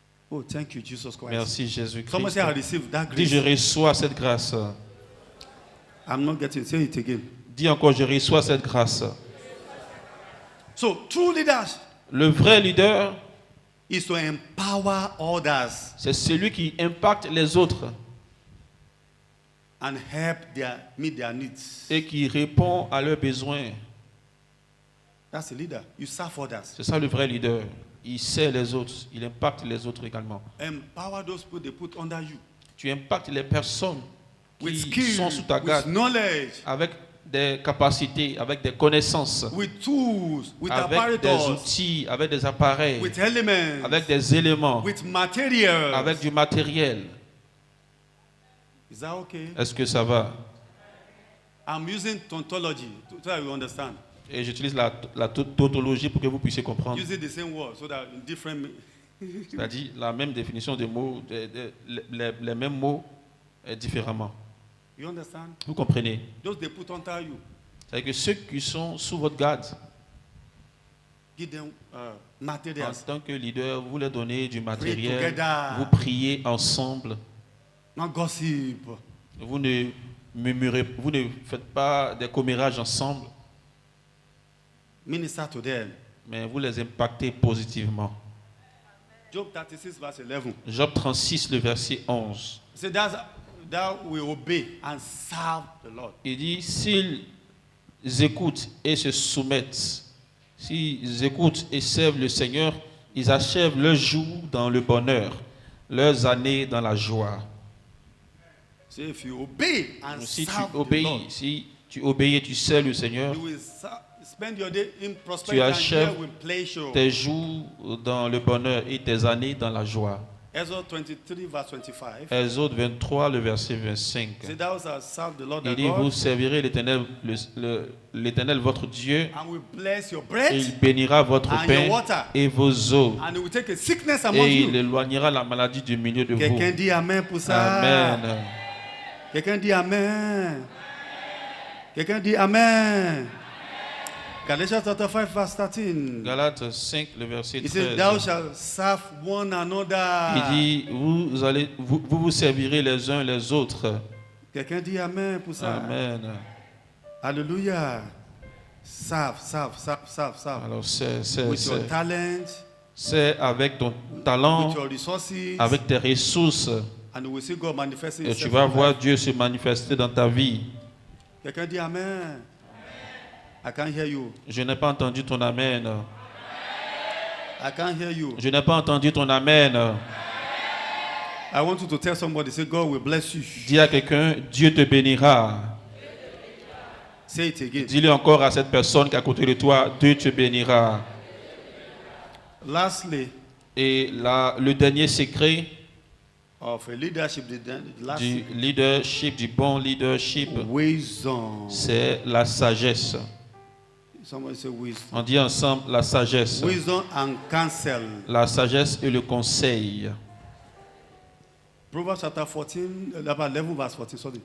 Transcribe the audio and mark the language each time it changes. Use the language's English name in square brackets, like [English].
[English] Oh, thank you, Jesus Christ. [French] Merci Jésus-Christ. [English] Somebody say, I receive that [French] Dis, je [English] grace. [French] reçois cette grâce. [English] I'm not getting. Say it again. [French] Dis encore, je reçois cette grâce. [English] So, true leaders [French] Le vrai leader, [English] is to empower others [French] c'est celui qui impacte les autres [English] and help meet their needs. [French] et qui répond à leurs besoins. [English] That's a leader. You serve others. [French] C'est ça le vrai leader. Il sert les autres, il impacte les autres également. [English] Empower those people they put under you [French] Tu impactes les personnes [English] with [French] qui [English] skill, [French] sont sous ta [English] with [French] garde [English] knowledge, [French] avec des capacités, avec des connaissances, [English] with tools, with [French] avec des [English] apparatus, [French] outils, avec des appareils, [English] with elements, [French] avec des éléments, [English] with materials. [French] avec du matériel. [English] Is that okay? [French] Est-ce que ça va? [English] I'm using tautology so that you understand. [French] Et j'utilise la tautologie pour que vous puissiez comprendre. [English] Using the same word so that in different. [French] C'est-à-dire la même définition des mots, les mêmes mots différemment. [English] You understand? [French] Vous comprenez? [English] Those they put under you, [French] C'est-à-dire que ceux qui sont sous votre garde, [English] give them [French] en [English] materials. [French] tant que leader, vous leur donnez du matériel, [English] together. [French] vous priez ensemble, [English] Not gossip. [French] vous ne murmurez, vous ne faites pas des commérages ensemble, [English] Minister to them. [French] mais vous les impactez positivement. [English] Job 36 verse 11. [French] Job 36, le verset 11. [English] Say that we obey and serve the Lord. [French] Il dit, s'ils écoutent et se soumettent, s'ils écoutent et servent le Seigneur, ils achèvent leurs jours dans le bonheur, leurs années dans la joie. [English] Say if you obey and [French] Donc, si tu [English] serve the [French] obéis, [English] Lord, [French] si tu obéis et tu sers le Seigneur, [English] you will spend your day in [French] tu [English] prosperity and [French] achèves [English] here with pleasure. [French] tes jours dans le bonheur et tes années dans la joie. [English] Exodus 23 verse 25. [French] Exode 23, le verset 25. [English] Say thou shalt serve the Lord thy [French] Il dit, vous [English] God, [French] servirez l'Éternel votre Dieu, [English] and will bless your [French] et [English] bread, [French] il bénira votre [English] and [French] pain [English] your water, [French] et vos eaux, [English] and he will take a sickness among [French] et il [English] you. [French] éloignera la maladie du milieu de vous. Quelqu'un dit amen pour ça. Amen. Quelqu'un dit amen. Quelqu'un dit amen. [English] Galatians chapter 5 verse 13. [French] Galates 5, le verset [English] He said, thou [French] 13. [English] shalt serve one another. [French] Il dit, vous servirez les uns les autres. Quelqu'un dit amen pour ça. Amen. [English] Alléluia. Serve. [French] Alors [English] With your talent, [French] c'est avec ton [English] with [French] talent, [English] your resources, [French] avec tes ressources, [English] and we will see God manifesting [French] et tu [English] himself [French] vas [English] in your [French] voir [English] life. [French] Dieu se manifester dans ta vie. Quelqu'un dit amen. [English] I can't hear you. [French] Je n'ai pas entendu ton amen. [English] I can't hear you. [French] Je n'ai pas entendu ton amen. [English] I want you to tell somebody, say, God will bless you. [French] Dis à quelqu'un, Dieu te bénira. [English] Say it again. [French] Dis-le encore à cette personne qui est à côté de toi, Dieu te bénira. [English] Lastly, [French] Et le dernier secret [English] of a leadership, [French] du leadership, du bon leadership, [English] wisdom. [French] c'est la sagesse. [English] Somebody say wisdom. [French] On dit ensemble la sagesse. [English] Wisdom and counsel. [French] La sagesse et le conseil. [English] Proverbs chapter 14, 11 verse 14, sorry.